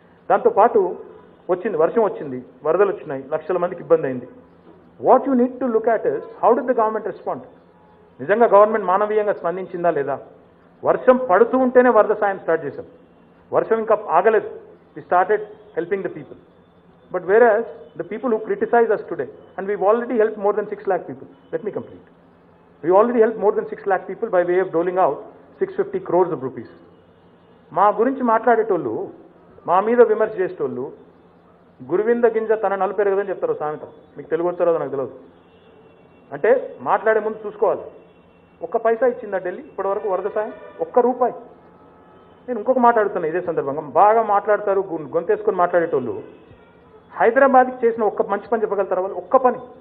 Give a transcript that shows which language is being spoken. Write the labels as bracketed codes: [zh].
[te] దాంతోపాటు వర్షం వచ్చింది, వరదలు వచ్చినాయి, లక్షల మందికి ఇబ్బంది అయింది. [en] What you need to look at is how did the government respond. [te] నిజంగా గవర్నమెంట్ మానవీయంగా స్పందించిందా లేదా? వర్షం పడుతూ ఉంటేనే వరద సాయం స్టార్ట్ చేశాం. వర్షం ఇంకా ఆగలేదు. [en] We started helping the people. But whereas the people who criticize us today, and we've already helped more than 6 lakh people. Let me complete. We already helped more than 6 lakh people by way of doling out 650 crores of rupees. [te] మా గురించి మాట్లాడేటోళ్ళు, మా మీద విమర్శ చేసేటోళ్ళు, గురువింద గింజ తన నలుపెరగదని చెప్తారు సామెత. మీకు తెలుగు వచ్చారో నాకు తెలియదు. అంటే మాట్లాడే ముందు చూసుకోవాలి. ఒక్క పైసా ఇచ్చిందా ఢిల్లీ ఇప్పటివరకు వరద సాయం? ఒక్క రూపాయి. నేను ఇంకొక మాట్లాడుతున్నా ఇదే సందర్భంగా. బాగా మాట్లాడతారు, గొంతేసుకొని మాట్లాడేటోళ్ళు హైదరాబాద్కి చేసిన ఒక్క మంచి పని చెప్పగలుగుతారు వాళ్ళు? ఒక్క పని.